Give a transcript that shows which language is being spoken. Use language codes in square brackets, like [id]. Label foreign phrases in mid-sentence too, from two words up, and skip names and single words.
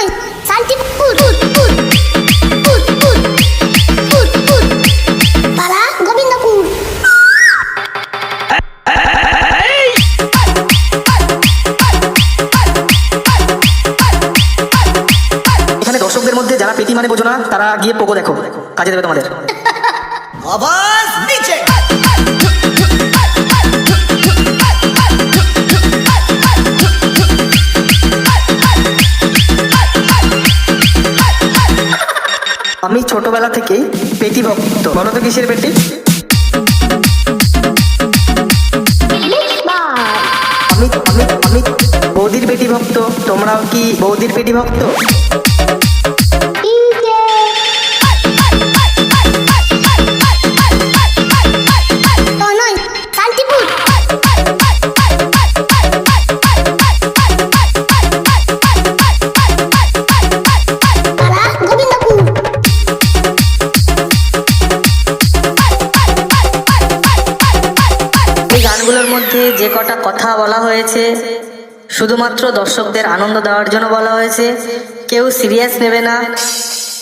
[bn] শান্তিপুর উঠ উঠ উঠ উঠ উঠ উঠ পাড়া গোবিন্দপুর এখানে দর্শকদের মধ্যে যারা পেটি মানে বোঝো না, তারা গিয়ে পোকো দেখো, কাজে দেবে তোমাদের। আমি ছোটবেলা থেকেই পেটি ভক্ত। বলো তো কিসের পেটি? আমি আমি আমি বৌদির পেটি ভক্ত। তোমরাও কি বৌদির পেটি ভক্ত? তনয় শান্তিপুর পাড়া গোবিন্দপুর এই গানগুলোর মধ্যে যে কটা কথা বলা হয়েছে শুধুমাত্র দর্শকদের আনন্দ দেওয়ার জন্য বলা হয়েছে। কেউ সিরিয়াস নেবে না।